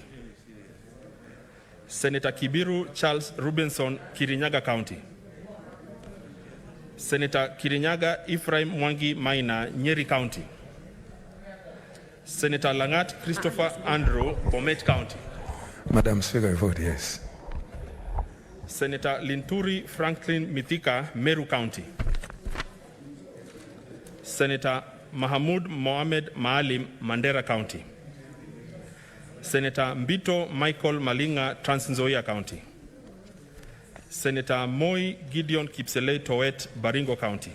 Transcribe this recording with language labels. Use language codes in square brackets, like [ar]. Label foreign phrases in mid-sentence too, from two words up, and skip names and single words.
[en] Senator Kibiru Charles Rubenson, Kirinyaga County. Senator Kirinyaga Ephraim Mwangi Maina, Nyeri County. Senator Langat Christopher Andrew, Bomet County. Madam Speaker, I vote yes. Senator Linturi Franklin Mithika, Meru County. Senator Mahamud Mohamed Maalim, Mandera County. Senator Mbito Michael Malinga, Trans Nzoia County. Senator Moi Gideon Kipselei Towet, Baringo County.